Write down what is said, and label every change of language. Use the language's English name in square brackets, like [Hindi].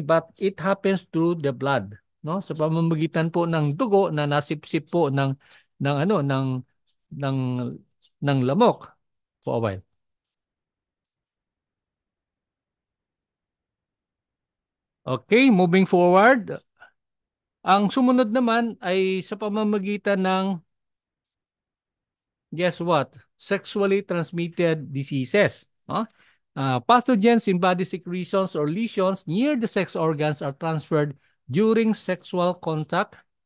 [English] But it happens through the blood, no? [Filipino] Sa pamamagitan po ng dugo na nasipsip po ng ano ng ng lamok [English] for a while. Okay, moving forward. [Filipino] Ang sumunod naman ay sa pamamagitan ng, [English] guess what? Sexually transmitted diseases. Huh? Pathogens in body secretions or lesions near the sex organs are transferred during sexual contact.